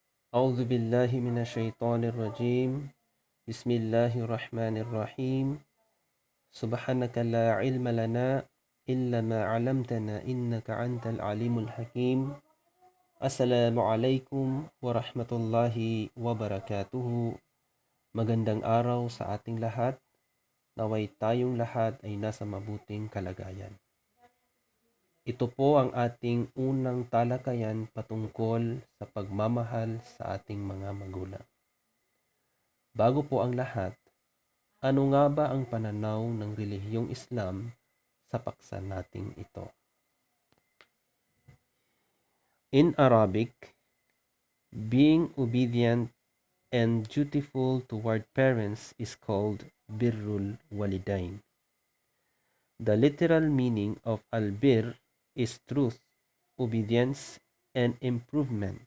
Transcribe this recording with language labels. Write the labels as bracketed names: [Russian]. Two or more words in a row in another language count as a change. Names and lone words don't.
[Arabic] أعوذ بالله من الشيطان الرجيم. بسم الله الرحمن الرحيم. سبحانك لا علم لنا إلا ما علمتنا إنك أنت العليم الحكيم. السلام عليكم ورحمة الله وبركاته. [Filipino] Magandang araw sa ating lahat. Naway tayong lahat ay nasa mabuting kalagayan. Ito po ang ating unang talakayan patungkol sa pagmamahal sa ating mga magulang. Bago po ang lahat, ano nga ba ang pananaw ng relihiyong Islam sa paksa nating ito? [English] In Arabic, being obedient and dutiful toward parents is called [Arabic] بر الوالدين. [English] The literal meaning of al-bir is truth, obedience, and improvement.